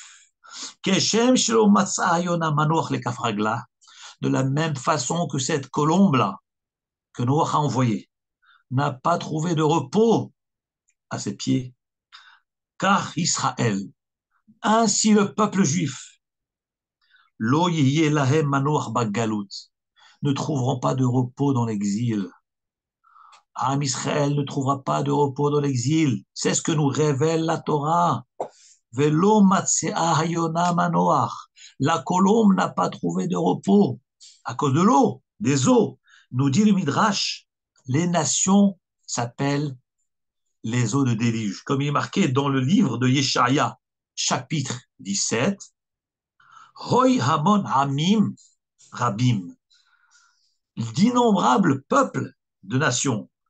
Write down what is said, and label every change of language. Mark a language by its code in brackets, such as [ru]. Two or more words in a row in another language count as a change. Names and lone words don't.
[he] כשם שלא מצאה יונה מנוח לכף רגלה. [fr] De la même façon que cette colombe-là, que Noach a envoyée, n'a pas trouvé de repos à ses pieds, car Israël, ainsi le peuple juif, [he] לא יהיה להם מנוח בגלות, [fr] ne trouveront pas de repos dans l'exil. [he] עם ישראל [fr] ne trouvera pas de repos dans l'exil. C'est ce que nous révèle la Torah. [he] ולא מצאה היונה מנוח. [fr] La colombe n'a pas trouvé de repos à cause de l'eau, des eaux. Nous dit le Midrash, les nations s'appellent les eaux de déluge. Comme il est marqué dans le livre de Yeshaya, chapitre 17, [he] הוי המון עמים רבים, [fr] d'innombrables peuples de nations.